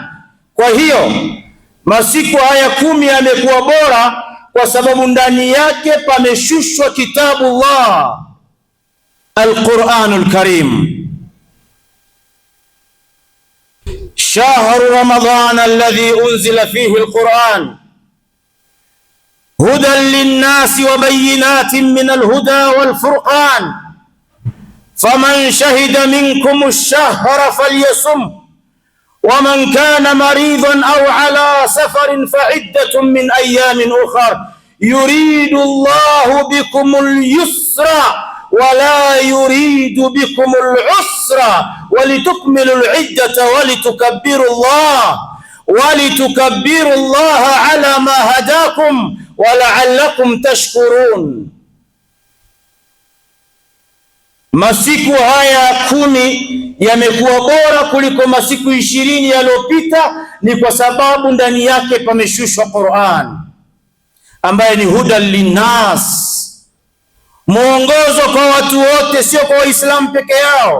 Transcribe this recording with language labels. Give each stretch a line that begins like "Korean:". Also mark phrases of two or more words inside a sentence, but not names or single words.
Swahili: Kwa hiyo masiku haya 10 yamekuwa bora kwa sababu ndani yake pameshushwa kitabullah Al-Quranul Karim.
Arabic: شهر رمضان الذي أنزل فيه القرآن هدى للناس وبينات من الهدى والفرقان فمن شهد منكم الشهر فليصم ومن كان مريضا أو على سفر فعدة من أيام أخرى يريد الله بكم اليسر ولا يريد بكم العسر ولتكملوا العدة ولتكبروا الله على ما هداكم ولعلكم تشكرون.
Swahili: Masiku haya 10 yamekuwa bora kuliko masiku 20 yaliyopita, ni kwa sababu ndani yake pameshushwa Qur'an ambaye ni
Arabic: هدى للناس,
Swahili: mwongozo kwa watu wote, sio kwa Waislamu peke yao.